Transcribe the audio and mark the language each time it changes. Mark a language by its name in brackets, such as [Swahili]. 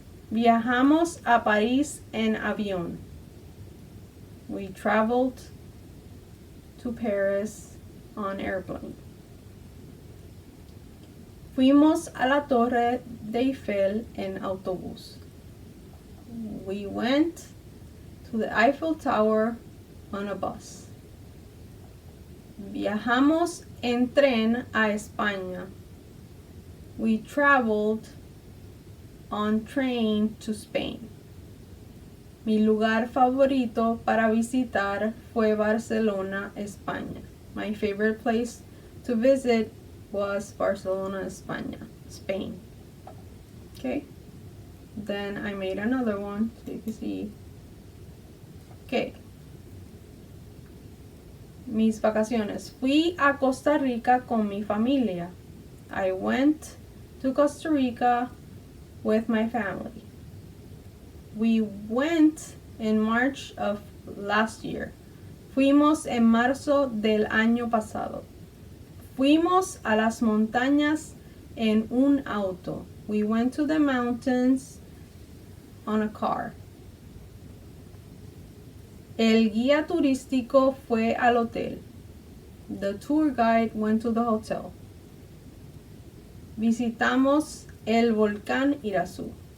[Spanish] Viajamos a París en avión. [English] We traveled to Paris on airplane. [Spanish] Fuimos a la Torre de Eiffel en autobús. [English] We went to the Eiffel Tower on a bus. [Spanish] Viajamos en tren a España. [English] We traveled on train to Spain. [Spanish] Mi lugar favorito para visitar fue Barcelona, España. [English] My favorite place to visit was Barcelona, Spain. Okay, then I made another one so you can see. [Spanish] Okay, mis vacaciones. Fui a Costa Rica con mi familia. [English] I went to Costa Rica with my family. We went in March of last year. [Spanish] Fuimos en marzo del año pasado. Fuimos a las montañas en un auto. [English] We went to the mountains on a car. [Spanish] El guía turístico fue al hotel. [English] The tour guide went to the hotel. [Spanish] Visitamos el volcán Irazú.